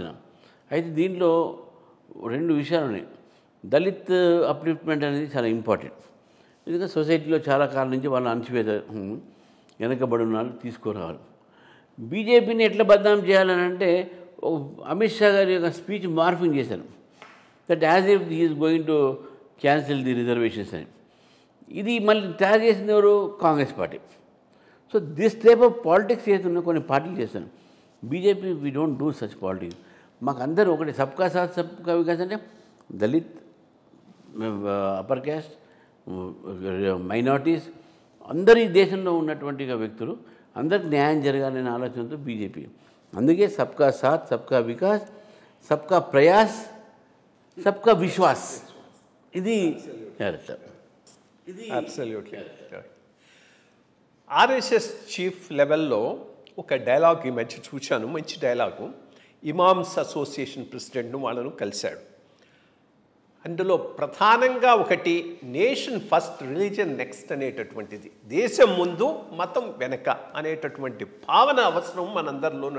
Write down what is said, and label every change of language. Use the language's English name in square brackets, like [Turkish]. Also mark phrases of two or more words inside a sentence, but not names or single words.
[Telugu] అయితే దీంట్లో రెండు విషయాలు ఉన్నాయి. [English] Dalit upliftment [Telugu] అనేది చాలా ఇంపార్టెంట్. ఎందుకంటే సొసైటీలో చాలా కాలం నుంచి వాళ్ళు అణచివేత వెనకబడి ఉన్నారు, తీసుకురావాలి. బీజేపీని ఎట్లా బదనాం చేయాలని అంటే అమిత్ షా గారి యొక్క [English] speech morphing [Telugu] చేశాను, [English] that as if he is going to cancel the reservations అని. [Telugu] ఇది మళ్ళీ తయారు చేసింది ఎవరు? కాంగ్రెస్ పార్టీ. [English] so this type of politics [Telugu] చేస్తున్న కొన్ని పార్టీలు చేస్తాను. [English] BJP we don't do such politics. [Telugu] మాకు అందరూ ఒకటి, [Hindi] सबका साथ सबका विकास [Telugu] అంటే దళిత్, [English] upper caste, minorities, [Telugu] అందరు ఈ దేశంలో ఉన్నటువంటి వ్యక్తులు అందరికి న్యాయం జరగాలనే ఆలోచనతో బీజేపీ. [Hindi] అందుకే सबका साथ सबका विकास, सबका प्रयास, सबका विश्वास, [Telugu] ఇది అబ్సల్యూట్లీ. ఆర్ఎస్ఎస్ చీఫ్ లెవెల్లో ఒక డైలాగ్ ఈ మధ్య చూశాను, మంచి డైలాగు. [English] Imams association [Telugu] ప్రెసిడెంట్ను వాళ్ళను కలిశాడు. అందులో ప్రధానంగా ఒకటి [English] nation first religion next [Telugu] అనేటటువంటిది, దేశం ముందు మతం వెనక అనేటటువంటి భావన అవసరం మనందరిలోనూ.